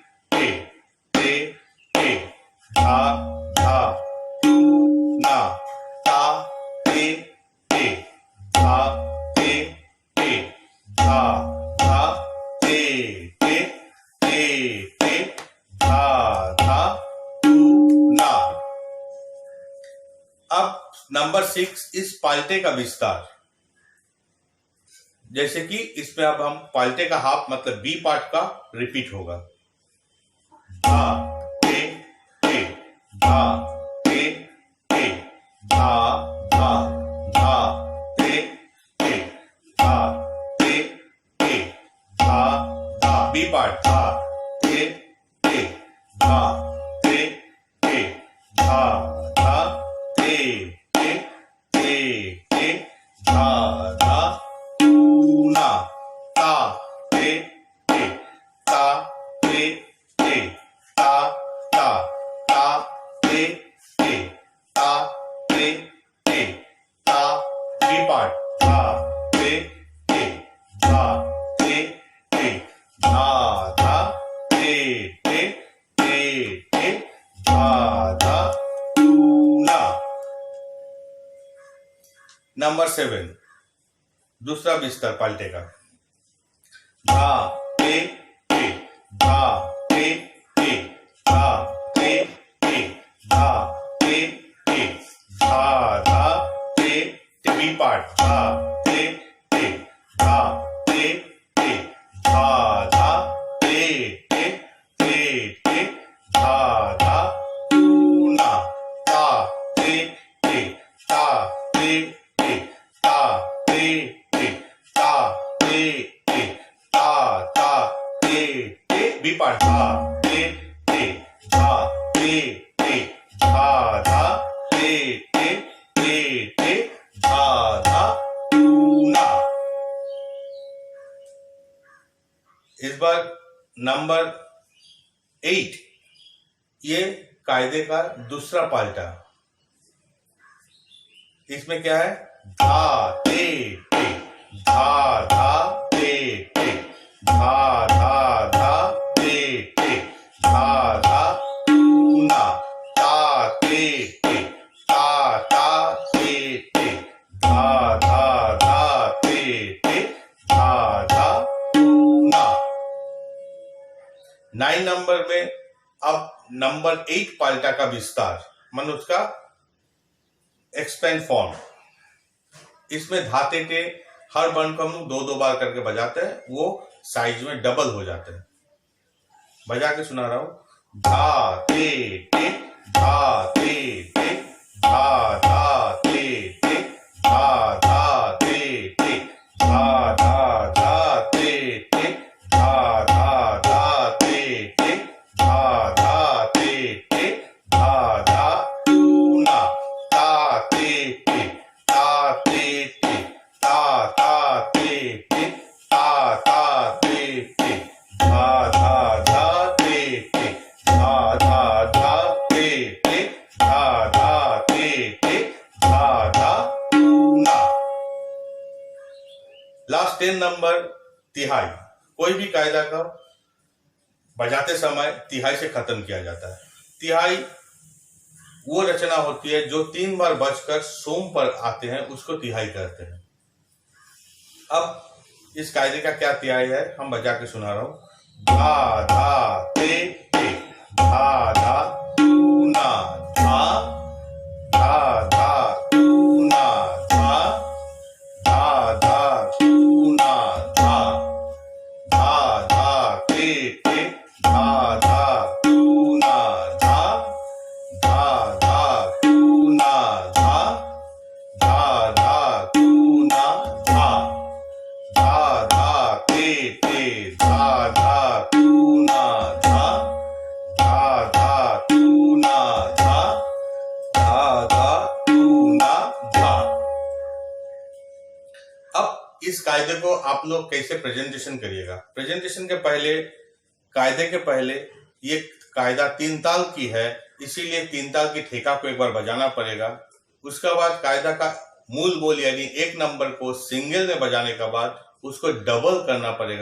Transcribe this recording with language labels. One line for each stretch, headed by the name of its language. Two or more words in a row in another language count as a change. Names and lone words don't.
Hindi: धा धा तू ना ता ते धा धा धा ते धा धा तू ना। अब नंबर 6 इस पाल्टे का विस्तार। जैसे कि इसमें अब हम पाल्टे का हाफ मतलब
English: B part
Hindi: का रिपीट होगा धा ते धा ते धा धा धा ते धा धा
English: B part
Hindi: धा ते धा धा धा धा धा तू ना ता ते ता ता ता ता ते ता ता
English: B part
Hindi: धा ते धा धा धा धा धा तू ना। नंबर 7 दूसरा विस्तार पाल्टे का धा ते धा ते धा ते धा ते धा धा ते
English: B part
Hindi: धा ते धा धा धा ते धा धा तू ना ता ते ता ता ता ता ता ते धा धा ते ते धा धा टूना। इस बार नंबर 8, ये कायदे का दूसरा पाल्टा। इसमें क्या है? धा ते धा धा ते धा धा धा ते धा धा टूना। ता ते ता ते धा धा धा ते धा धा टूना। 9 नंबर में अब नंबर 8 पाल्टा का विस्तार, मन उसका
English: expand form.
Hindi: इसमें धाते के हर वर्ण को हम लोग 2-2 बार करके बजाते हैं, वो साइज में डबल हो जाते हैं। बजा के सुना रहा हूं। धा ते धा ते धा धा ते धा धा ते धा धा धा ते धा धा धा ते धा धा ते धा धा टूना। ता ते ता ते ता ता ते ता ता ते धा धा धा ते धा धा धा ते धा धा ते धा धा टूना। लास्ट 10 नंबर तिहाई। कोई भी कायदा का बजाते समय तिहाई से खत्म किया जाता है। तिहाई वो रचना होती है जो 3 बार बजकर सोम पर आते हैं, उसको तिहाई कहते हैं। अब इस कायदे का क्या तिहाई है, हम बजा के सुना रहा हूं। धा धा ते धा धा टूना धा धा धा टूना धा धा धा टूना धा धा धा ते धा धा टूना धा धा धा टूना धा धा धा टूना धा धा धा ते धा धा टूना धा धा धा टूना धा धा धा टूना धा। अब इस कायदे को आप लोग कैसे प्रेजेंटेशन करिएगा? प्रेजेंटेशन के पहले, कायदे के पहले, ये कायदा 3 ताल की है, इसीलिए 3 ताल की ठेका को एक बार बजाना पड़ेगा। उसके बाद कायदा का मूल बोल यानी 1 नंबर को सिंगल में बजाने के बाद उसको डबल करना पड़ेगा।